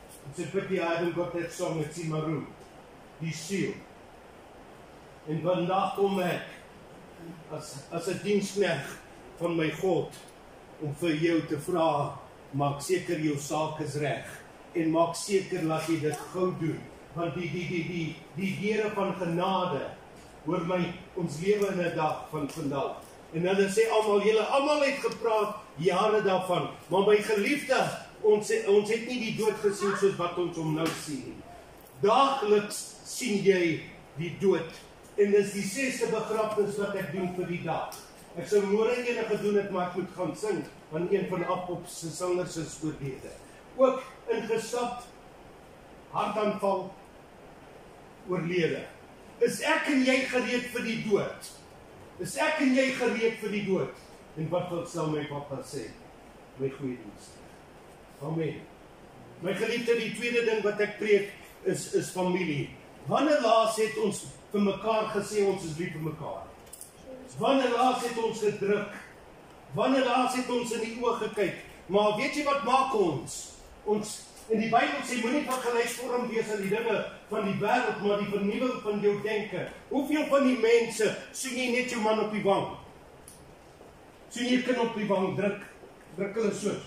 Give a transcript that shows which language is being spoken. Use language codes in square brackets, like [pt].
[en] It's a pity I haven't got that song at Simaru. [af] Die siel. En vandag kom ek as 'n diensknegt van my God om vir jou te vra, maak seker jou saak is reg en maak seker dat jy dit gou doen. Want die Here van genade, hoor my, ons lewe in 'n dag van vandag. En hulle sê almal het gepraat jare daarvan, maar my geliefde, ons het nie die dood gesien soos wat ons hom nou sien. Daagliks sien jy die dood. En dis die 6ste begrafnis wat ek doen vir die dag. Ek sou môre ene gedoen het, maar ek moet gaan sing aan een van Apop se sangers se oorlede. Ook ingestap, hartaanval, oorlede. Is ek en jy gereed vir die dood? Is ek en jy gereed vir die dood? En wat sal my papa sê? My goeie dienste. Amen. My geliefde, die tweede ding wat ek preek is familie. Wanneer laas het ons vir mekaar gesê ons is lief vir mekaar? Wanneer laas het ons gedruk? Wanneer laas het ons in die oë gekyk? Maar weet jy wat maak ons? In die Bybel sê, moenie van gelyksvorm wees aan die dinge van die wêreld, maar die vernuwing van jou denke. Hoeveel van die mense sien jy net jou man op die wang? Sien jy kind op die wang druk hulle so.